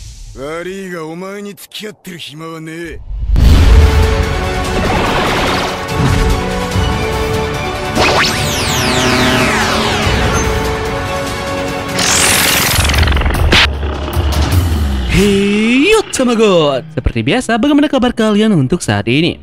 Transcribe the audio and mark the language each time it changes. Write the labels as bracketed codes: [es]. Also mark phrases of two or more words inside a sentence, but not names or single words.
[ja] 悪いがお前に付き合ってる暇はねえ。 [id] Hey Tamagot, seperti biasa bagaimana kabar kalian untuk saat ini?